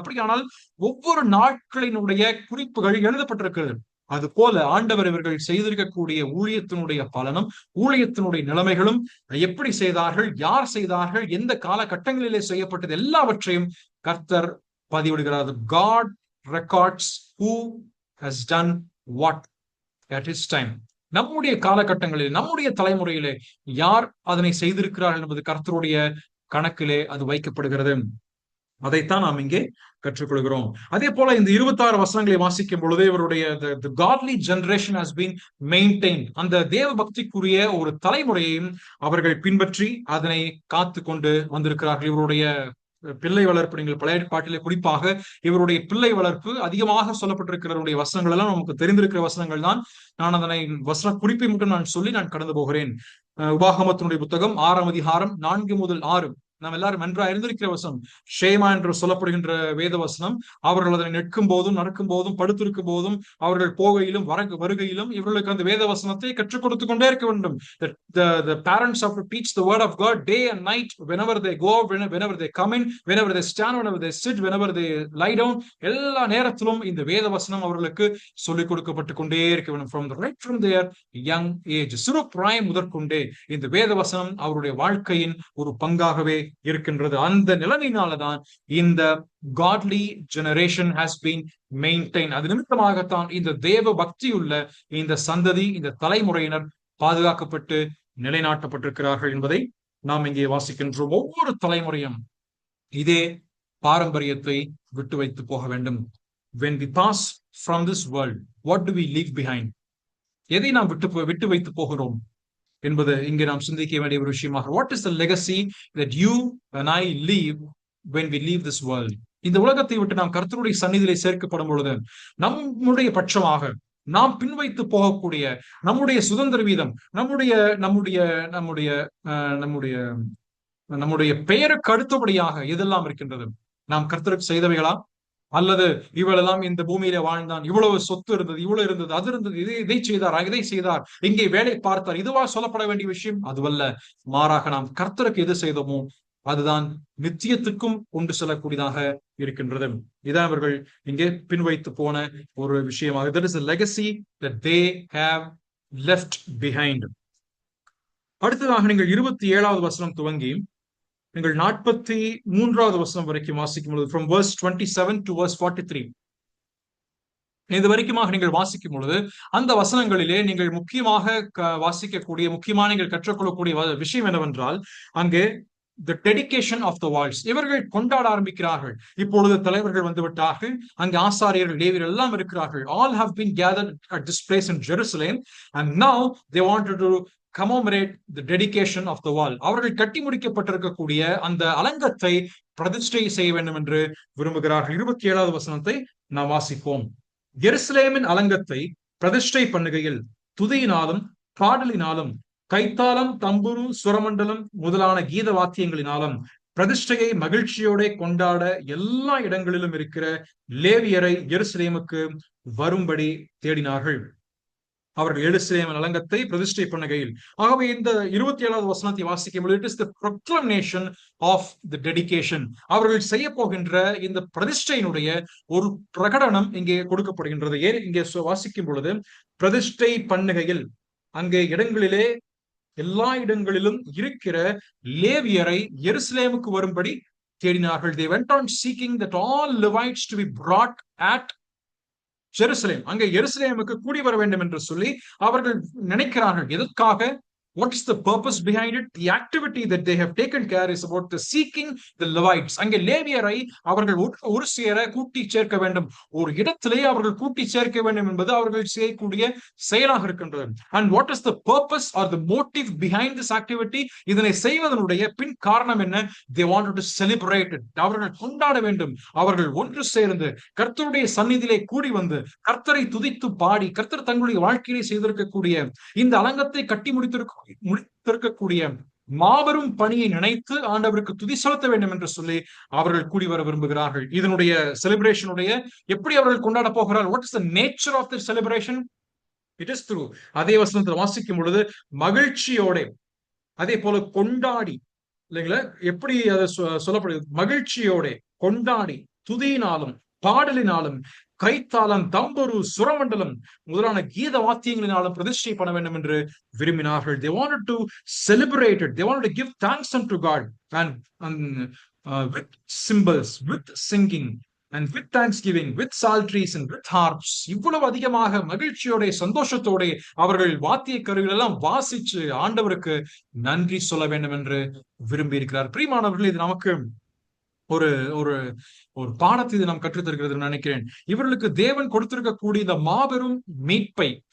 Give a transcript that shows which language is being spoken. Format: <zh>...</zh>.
<ta>அப்படியானால் ஒவ்வொரு நாட்களினுடைய குறிப்புகள் எழுதப்பட்டிருக்கிறது. அது போல ஆண்டவர் இவர்கள் செய்திருக்கக்கூடிய ஊழியத்தினுடைய பலனும், ஊழியத்தினுடைய நிலைமைகளும், எப்படி செய்தார்கள், யார் செய்தார்கள், எந்த காலகட்டங்களிலே செய்யப்பட்டது, எல்லாவற்றையும் கர்த்தர் பதிவிடுகிறார்.</ta> <en>God records who has done what at his time.</en> <ta>நம்முடைய காலகட்டங்களில், நம்முடைய தலைமுறையிலே யார் அதனை செய்திருக்கிறார்கள் என்பது கர்த்தருடைய கணக்கிலே அது வைக்கப்படுகிறது. அதைத்தான் நாம் இங்கே கற்றுக்கொள்கிறோம். அதே போல இந்த 26 வசனங்களை வாசிக்கும் பொழுது இவருடைய</ta> <en>the godly generation has been maintained.</en> <ta>அந்த தேவ பக்திக்குரிய ஒரு தலைமுறையையும் அவர்கள் பின்பற்றி அதனை காத்து கொண்டு வந்திருக்கிறார்கள். இவருடைய பிள்ளை வளர்ப்பு, நீங்கள் பழைய ஏற்பாட்டிலே குறிப்பாக இவருடைய பிள்ளை வளர்ப்பு அதிகமாக சொல்லப்பட்டிருக்கிறவருடைய வசனங்கள் எல்லாம் நமக்கு தெரிந்திருக்கிற வசனங்கள் தான். நான் அதனை வசன குறிப்பை மட்டும் நான் சொல்லி நான் கடந்து போகிறேன். உபாகமத்தினுடைய புத்தகம் 6ஆம் அதிகாரம் 4 முதல் 6, நாம் எல்லாரும் நன்றா இருந்திருக்கிற வசனம் ஷேமா என்று சொல்லப்படுகின்ற வேத வசனம். அவர்கள் அதனை நிற்கும் போதும் நடக்கும் போதும் படுத்திருக்கும் போதும் அவர்கள் போகையிலும் வருகையிலும் இவர்களுக்கு அந்த வேத வசனத்தை கற்றுக் கொடுத்து கொண்டே இருக்க வேண்டும்.</ta> <en>The parents have to teach the word of God day and night, whenever they go out, whenever they come in, whenever they stand, whenever they sit, whenever they lie down.</en> <ta>எல்லா நேரத்திலும் இந்த வேத வசனம் அவர்களுக்கு சொல்லிக் கொடுக்கப்பட்டு கொண்டே இருக்க வேண்டும்.</ta> <en>From their young age,</en> <ta>சிறு பிராயம் முதற்கொண்டே இந்த வேத வசனம் அவருடைய வாழ்க்கையின் ஒரு பங்காகவே இருக்கின்றது. அந்த நிலைமையினாலதான் இந்த</ta> <en>godly generation has been maintained.</en> <ta>அது நிமித்தமாகத்தான் இந்த தேவ பக்தியுள்ள இந்த சந்ததி, இந்த தலைமுறையினர் பாதுகாக்கப்பட்டு நிலைநாட்டப்பட்டிருக்கிறார்கள் என்பதை நாம் இங்கே வாசிக்கின்றோம். ஒவ்வொரு தலைமுறையும் இதே பாரம்பரியத்தை விட்டு வைத்து போக வேண்டும்.</ta> <en>When we pass from this world, what do we leave behind?</en> <ta>எதை நாம் விட்டு வைத்து போகிறோம் என்பது இங்கே நாம் சிந்திக்க வேண்டிய ஒரு விஷயமாக.</ta> <en>What is the legacy that you and I leave when we leave this world?</en> <ta>இந்த உலகத்தை விட்டு நாம் கர்த்தருடைய சந்நிதியிலே சேர்க்கப்படும் பொழுது நம்முடைய பட்சமாக நாம் பின்வைத்து போகக்கூடிய நம்முடைய சுதந்திர வீதம், நம்முடைய நம்முடைய நம்முடைய நம்முடைய நம்முடைய பெயருக்கு அடுத்தபடியாக எதெல்லாம் இருக்கின்றது? நாம் கர்த்தருக்கு செய்தவைகளா? அல்லது இவளெல்லாம் இந்த பூமியில வாழ்ந்தான், இவ்வளவு சொத்து இருந்தது, இவ்வளவு இருந்தது, அது இருந்தது, இதை செய்தார், இதை செய்தார், இங்கே வேலை பார்த்தார், இதுவா சொல்லப்பட வேண்டிய விஷயம்? அதுவல்ல. மாறாக நாம் கர்த்தருக்கு எது செய்தோமோ அதுதான் நித்தியத்துக்கும் கொண்டு செல்லக்கூடியதாக இருக்கின்றது. இதான் அவர்கள் இங்கே பின்வைத்து போன ஒரு விஷயமாக.</ta> <en>That is a legacy that they have left behind.</en> <ta>அடுத்ததாக நீங்கள் 27வது வசனம் துவங்கி நீங்கள் 43வது வசனம் வரைக்கும் வாசிக்கும் பொழுது,</ta> <en>from verse 27 to verse 43,</en> <ta>இது வரைக்குமாக நீங்கள் வாசிக்கும் பொழுது அந்த வசனங்களிலே நீங்கள் முக்கியமாக வாசிக்கக்கூடிய, முக்கியமான நீங்கள் கற்றுக்கொள்ளக்கூடிய விஷயம் என்னவென்றால், அங்கே</ta> <en>the dedication of the walls.</en> <ta>இவர்கள் கொண்டாட ஆரம்பிக்கிறார்கள். இப்பொழுது தலைவர்கள் வந்து விட்டார்கள், அங்கு ஆசாரியர்கள், லேவியர்கள் எல்லாம் இருக்கிறார்கள்.</ta> <en>All have been gathered at this place in Jerusalem, and now they wanted to commemorate the dedication of the wall.</en> <ta>அவர்கள் கட்டி முடிக்கப்பட்டிருக்கக்கூடிய அந்த அலங்கத்தை பிரதிஷ்டை செய்ய வேண்டும் என்று விரும்புகிறார்கள். 27வது வசனத்தை நாம் வாசிப்போம். எருசலேமின் அலங்கத்தை பிரதிஷ்டை பண்ணுகையில் துதியினாலும் பாடலினாலும் கைத்தாளம், தம்புரு, சுரமண்டலம் முதலான கீத வாத்தியங்களினாலும் பிரதிஷ்டையை மகிழ்ச்சியோட கொண்டாட எல்லா இடங்களிலும் இருக்கிற லேவியரை எருசலேமுக்கு வரும்படி தேடினார்கள். அவர்கள் எருசலேமின் அலங்கத்தை பிரதிஷ்டை பண்ணுகையில். ஆகவே இந்த 27வது வசனத்தை வாசிக்கும் பொழுது,</ta> <en>it is the proclamation of the dedication.</en> <ta>அவர்கள் செய்ய போகின்ற இந்த பிரதிஷ்டையினுடைய ஒரு பிரகடனம் இங்கே கொடுக்கப்படுகின்றது. இங்கே வாசிக்கும் பொழுது, பிரதிஷ்டை பண்ணுகையில் அங்கே இடங்களிலே எல்லா இடங்களிலும் இருக்கிற லேவியரை எருசலேமுக்கு வரும்படி தேடினார்கள்.</ta> <en>They went on seeking that all Levites to be brought at Jerusalem.</en> <ta>அங்கே எருசலேமுக்கு கூடி வர வேண்டும் என்று சொல்லி அவர்கள் நினைக்கிறார்கள். எதற்காக?</ta> <en>What is the purpose behind it? The activity that they have taken care is about the seeking the Levites.</en> <ta>அங்கே லேவியரை அவர்கள் ஒரு சேர கூட்டி சேர்க்க வேண்டும், ஒரு இடத்திலே அவர்கள் கூட்டி சேர்க்க வேண்டும் என்பது அவர்கள் செய்யக்கூடிய செயலாக இருக்கின்றது.</ta> <en>And what is the purpose or the motive behind this activity?</en> <ta>இதனை செய்வதனுடைய பின் காரணம் என்ன?</ta> <en>They wanted to celebrate it.</en> <ta>அவர்கள் கொண்டாட வேண்டும். அவர்கள் ஒன்று சேர்ந்து கர்த்தருடைய சந்நிதியிலே கூடி வந்து கர்த்தரை துதித்து பாடி, கர்த்தர் தங்களுடைய வாழ்க்கையிலே செய்திருக்கக்கூடிய இந்த அலங்கத்தை கட்டி முடித்திருக்கக்கூடிய மாபெரும் பணியை நினைத்து ஆண்டவருக்கு துதி செலுத்த வேண்டும் என்று சொல்லி அவர்கள் கூடி வர விரும்புகிறார்கள். இதனுடைய செலிப்ரேஷனுடைய எப்படி அவர்கள் கொண்டாட போகிறார்கள்?</ta> <en>What is the nature of the celebration? It is through,</en> <ta>அதே வசனத்தில் வாசிக்கும் பொழுது, மகிழ்ச்சியோட, அதே போல கொண்டாடி, இல்லைங்களா? எப்படி அதை சொல்லப்படுது? மகிழ்ச்சியோட கொண்டாடி துதியினாலும் பாடலினாலும் கைத்தாளம், தம்புரு, சுரமண்டலம் முதலான கீத வாத்தியங்களினாலும் பிரதிஷ்டை பண்ண வேண்டும் என்று விரும்பினார்கள்.</ta> <en>They wanted to celebrate it. They wanted to give thanks unto God, and with cymbals, with singing, and with thanksgiving, with psalteries and with harps.</en> <ta>இவ்வளவு அதிகமாக மகிழ்ச்சியோட சந்தோஷத்தோட அவர்கள் வாத்திய கருவிகள் எல்லாம் வாசிச்சு ஆண்டவருக்கு நன்றி சொல்ல வேண்டும் என்று விரும்பி இருக்கிறார். பிரியமானவர்கள், இது நமக்கு ஒரு ஒரு ஒரு பாடத்தை இது நாம் கற்றுத்தருகிறது நினைக்கிறேன். இவர்களுக்கு தேவன் கொடுத்திருக்கக்கூடிய இந்த மாபெரும் மீட்பை,</ta>